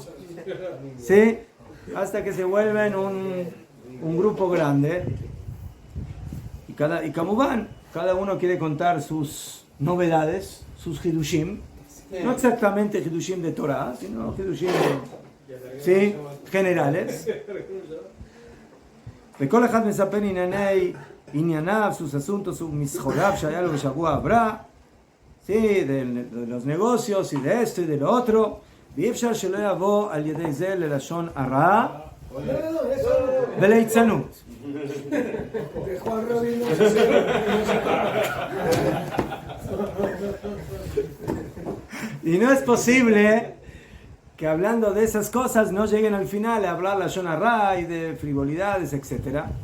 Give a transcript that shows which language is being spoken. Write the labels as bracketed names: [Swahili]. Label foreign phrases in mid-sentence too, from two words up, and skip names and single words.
[Spanish] Sí, hasta que se vuelven un grupo grande. Y como van, cada uno quiere contar sus novedades, sus hidushim. No exactamente hidushim de Torah, sino hidushim generales. [Hebrew] וכל אחד מספר ענייניו, [Spanish] sus asuntos, sus misjorav, [Hebrew] שהיה לו בשבוע הבא, [Spanish] de los negocios y de esto y de lo otro, [Hebrew] ואי אפשר שלא יבוא על ידי זה ללשון הרע וליצנות. [Spanish] Y no es posible que hablando de esas cosas no lleguen al final a hablar la Shon Hara y de frivolidades, etc.